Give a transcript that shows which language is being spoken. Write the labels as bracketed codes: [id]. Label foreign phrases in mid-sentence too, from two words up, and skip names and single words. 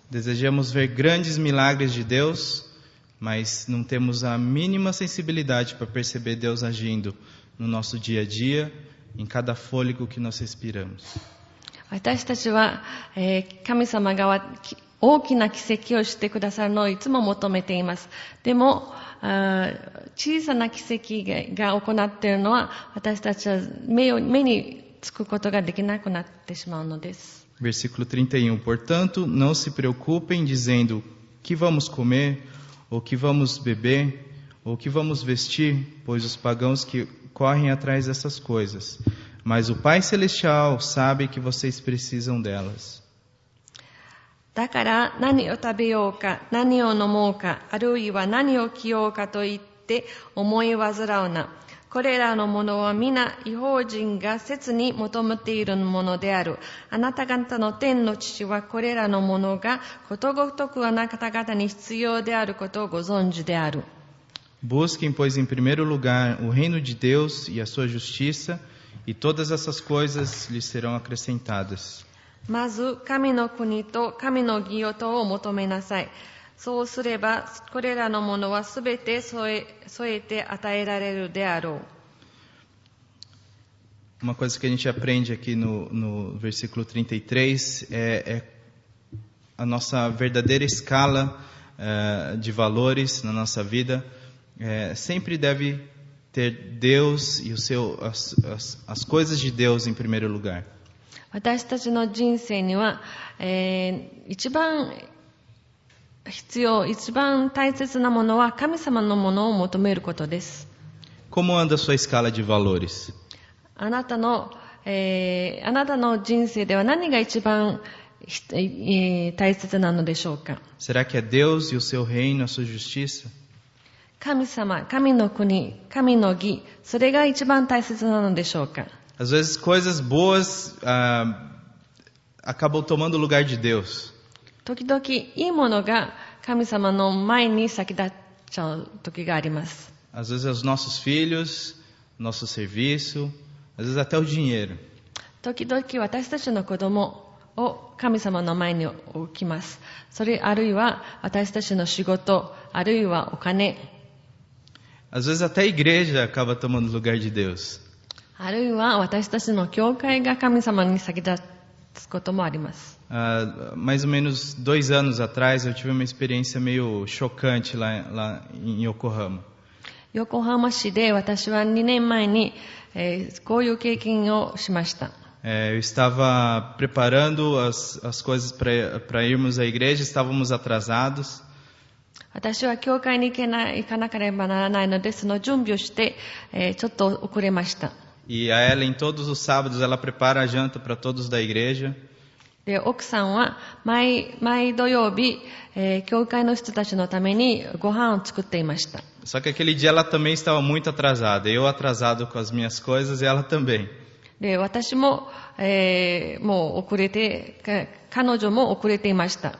[pt] Desejamos ver grandes milagres de Deus, mas não temos a mínima sensibilidade para perceber Deus agindo no nosso dia a dia, em cada fôlego que nós respiramos. [ja] 私たちは、神様が大きな奇跡をしてくださるのをいつも求めています。でも、小さな奇跡が行っているのは、私たちは目につくことができなくなってしまうのです。 [pt] Versículo 31. Portanto, não se preocupem dizendo que vamos comer, ou que vamos beber, ou que vamos vestir, pois os pagãos correm atrás dessas coisas, mas o Pai Celestial sabe que vocês precisam delas. [ja] だから何を食べようか、何を飲もうか、あるいは何を着ようかと言って思い煩うな。これらのものは皆異邦人が切に求めているものである。あなた方の天の父はこれらのものがことごとくあなた方に必要であることをご存知である。 [pt] Busquem, pois, em primeiro lugar o reino de Deus e a sua justiça, e todas essas coisas lhes serão acrescentadas. [ja] まず神の国と神の義とを求めなさい。そうすればこれらのものはすべて添えて与えられるであろう。 [pt] Uma coisa que a gente aprende aqui no versículo 33 é a nossa verdadeira escala de valores na nossa vida. Sempre deve ter Deus e as coisas de Deus em primeiro lugar. [ja] 私たちの人生には、一番必要、一番大切なものは神様のものを求めることです。 [pt] Como anda a sua escala de valores? [ja] あなたの人生では何が一番大切なのでしょうか。 [pt] Será que é Deus e o seu reino, a sua justiça? [ja] 神様、神の国、神の義、それが一番大切なのでしょうか。 [pt] Às vezes coisas boas acabam tomando o lugar de Deus. [ja] 時々いいものが神様の前に先立っちゃう時があります。 [pt] Às vezes é os nossos filhos, nosso serviço, às vezes até o dinheiro. [ja] 時々私たちの子供を神様の前に置きます。それあるいは私たちの仕事、あるいはお金。 [pt] Às vezes até a igreja acaba tomando o lugar de Deus. [ja] あるいは私たちの教会が神様に先立つこともあります。 [pt] Mais ou menos 2 anos atrás eu tive uma experiência meio chocante lá em Yokohama. [ja] 横浜市で私は2年前に、こういう経験をしました。 [pt] Eu estava preparando as coisas para irmos à igreja, estávamos atrasados. [ja] 私は教会に行かなければならないので、その準備をして、ちょっと遅れました。 [pt] E a Ellen, todos os sábados, ela prepara a janta para todos da igreja. [ja] で、奥さんは毎土曜日、教会の人たちのためにご飯を作っていました。 [pt] Só que aquele dia ela também estava muito atrasada. Eu atrasado com as minhas coisas e ela também. [ja] で、私も、もう遅れて、彼女も遅れていました。